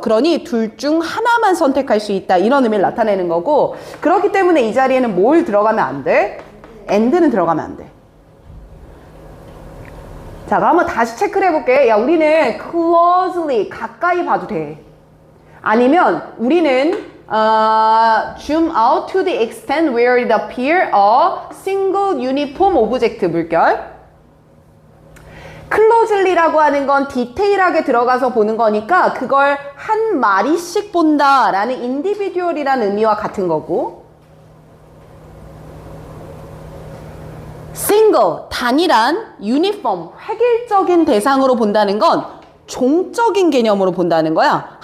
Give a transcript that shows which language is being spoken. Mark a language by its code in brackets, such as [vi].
[ko] 그러니 둘 중 하나만 선택할 수 있다. 이런 의미를 나타내는 거고, 그렇기 때문에 이 자리에는 뭘 들어가면 안 돼? and는 들어가면 안 돼. 자, 그럼 한번 다시 체크를 해볼게. 야, 우리는 closely, 가까이 봐도 돼. 아니면 우리는 [en] zoom out to the extent where it appear a single uniform object [ko] 물결. closely라고 하는 건 디테일하게 들어가서 보는 거니까 그걸 한 마리씩 본다라는 individual이라는 의미와 같은 거고, single, 단일한, uniform, 획일적인 대상으로 본다는 건 종적인 개념으로 본다는 거야.